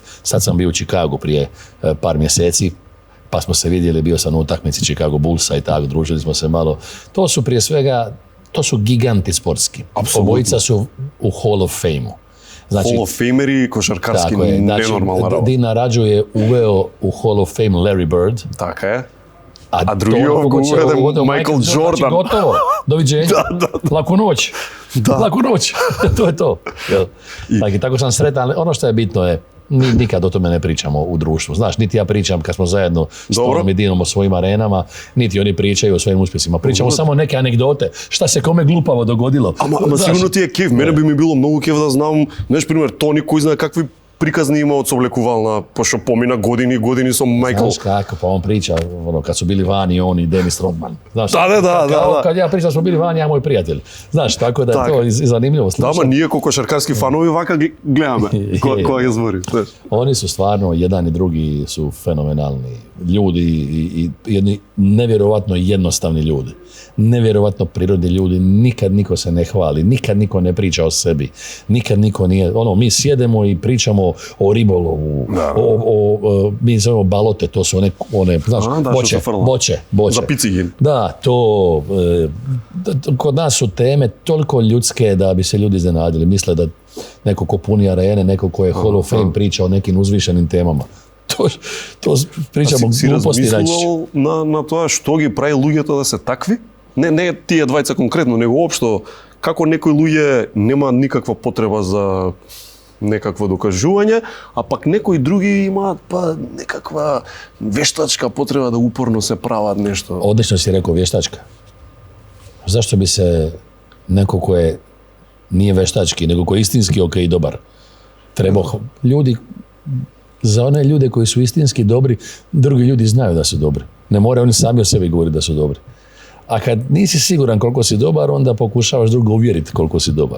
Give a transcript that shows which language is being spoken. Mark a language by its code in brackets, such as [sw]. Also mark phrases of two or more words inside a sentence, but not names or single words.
[hr] Sad sam bio u Chicagu prije par mjeseci, pa smo se vidjeli, bio sam u utakmici Chicago Bullsa i tako, družili smo se malo. To su prije svega, to su giganti sportski. Apsolutno. Obojica su u Hall of Fame-u. Znači, Hall of Fameri, košarkarski, nenormalna rava. Dina Rađu je uveo u Hall of Fame Larry Bird. [mk] Така е. [hr] A drugi to ovdje moguće govore da je ovdje Michael Znači, Jordan. gotovo, doviđenja, laku noć. Laku noć, to je to. Jel? Tako sam sretan, ali ono što je bitno je, nikad o tome ne pričamo u društvu. Znaš, niti ja pričam kad smo zajedno s Tonom i Dinom o svojim arenama, niti oni pričaju o svojim uspjesima. Pričamo samo neke anegdote, šta se kome glupavo dogodilo. [mk] Ама сигурно ти е кеф. Мене би ми било многу кеф да знам, знаеш, пример, Тони, кој знае какви приказни има од соблекувална, пошто помина години со Майкл. [hr] Znaš kako, pa on priča, kad su bili vani, on i Dennis Rodman. Znaš, Da. Kad ja pričam smo bili vani, ja moj prijatelj. Znaš, tako da je to zanimljivo slušati. [mk] Да, ама ние како кошаркарски фанови вака гледаме кога ги збори. [hr] Oni su stvarno, jedan i drugi su fenomenalni ljudi i jedni nevjerovatno jednostavni ljudi. Nevjerovatno prirodni ljudi, nikad niko se ne hvali, nikad niko ne priča o sebi, nikad niko nije, mi sjedemo i pričamo o ribolovu, mi zovemo balote, to su one znaš, boče. Za picigin. Da, kod nas su teme toliko ljudske da bi se ljudi iznenadili, misle da neko ko puni arene, neko ko je Hall of Fame priča o nekim uzvišenim temama. To pričamo gluposti najčešće. [mk] Si размислувал на тоа што ги прави луѓето да се такви? Не тие двајца конкретно, него општо како некои луѓе нема никаква потреба за некакво докажување, а пак некои други имаат некаква вештачка потреба да упорно се прават нешто. [hr] Odlično si rekao vještačka. Zašto bi se neko ko je nije veštački, nego ko je istinski ok i dobar, trebao ljudi, za one ljude koji su istinski dobri, drugi ljudi znaju da su dobri. Ne moraju oni sami o sebi govoriti da su dobri. A kad nisi siguran koliko si dobar, onda pokušavaš drugo uvjeriti koliko si dobar.